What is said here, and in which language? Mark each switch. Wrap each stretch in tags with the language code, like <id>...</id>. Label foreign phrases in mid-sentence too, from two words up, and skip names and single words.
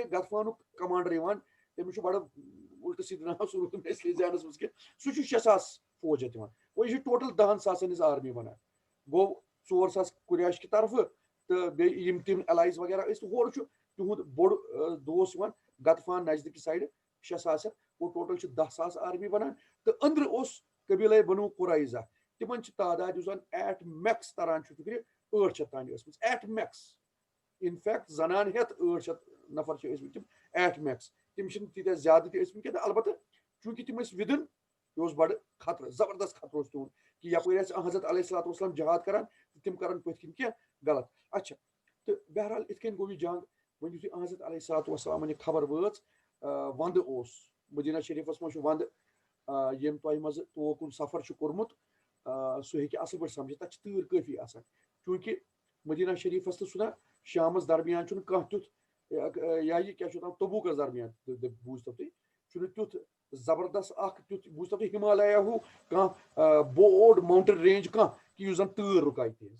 <ks>غطفانُک کمانڈر یِوان تٔمِس چھُ بڑٕ الٹہٕ سیٖدٕ ناو سُہ روٗد نہٕ اِسلیے ذہنس منٛز کینٛہہ سُہ چھُ 6,000 فوج ہٮ۪تھ یِوان وۄنۍ یہِ چھُ ٹوٹل 10,000 ہٕنٛز آرمی بنان گوٚو 4,000 قریش کہِ طرفہٕ تہٕ بیٚیہِ یِم تِم ایلایز وغیرہ ٲسۍ تہٕ ہورٕ چھُ تِہُنٛد بوٚڑ دوس یِوان غطفان نزدیٖکی سایڈٕ 6,000 ہٮ۪تھ گوٚو ٹوٹل چھِ 10,000 آرمی بنان تہٕ أنٛدرٕ اوس قبیلے بنو قریظہ تِمن چھِ تعداد یُس زن</ks> <en>at max</en> <ks>تران چھُ فِکرِ 800 تانۍ ٲسمٕژ</ks> <en>at max. in fact</en> <ks>زنان ہیتھ 800 نفر چھِ ٲسمٕتۍ تِم</ks> <en>at max.</en> <ks>تِم چھِنہٕ تیٖتیٛاہ زیادٕ تہِ ٲسمٕتۍ کینٛہہ البتہ چوٗنٛکہِ تِم ٲسۍ وِدٕن یہِ اوس بڑٕ خطرٕ زبردست خطرٕ اوس تِہُنٛد کہِ یپٲرۍ آسہِ حضرت</ks> <ar>علیہ الصلوۃ والسلام</ar> <ks>جہاد کران تہٕ تِم کرن پٔتھۍ کِنۍ کینٛہہ غلط. اچھا تہٕ بہرحال یِتھ کٔنۍ گوٚو یہِ جنگ. وۄنۍ یِتھُے حضرت</ks> <ar>علیہ الصلوۃ والسلامن</ar> <ks>یہِ خبر وٲژ ونٛدٕ اوس مدیٖنہ شریٖفس منٛز چھُ ونٛدٕ ییٚمۍ تۄہہِ منٛزٕ توکُن سفر چھُ کوٚرمُت سُہ ہیٚکہِ اَصٕل پٲٹھۍ سمجھِتھ تَتھ چھِ تۭر کٲفی آسان چوٗنٛکہِ مدیٖنہ شریٖفس تہٕ چھُنہ شامس درمیان چھُنہٕ کانٛہہ تیُتھ یا یہِ کیاہ چھُ وَنان توبوٗکس درمیان بوٗزتو تُہۍ چھُنہٕ تیُتھ زبردست اکھ تیُتھ بوٗزتو تُہۍ ہِمالیا ہیوٗ کانٛہہ بوڑ</ks> <en>mountain range</en> <ks>کانٛہہ کہِ یُس زن تۭر رُکایہِ تیز.</ks>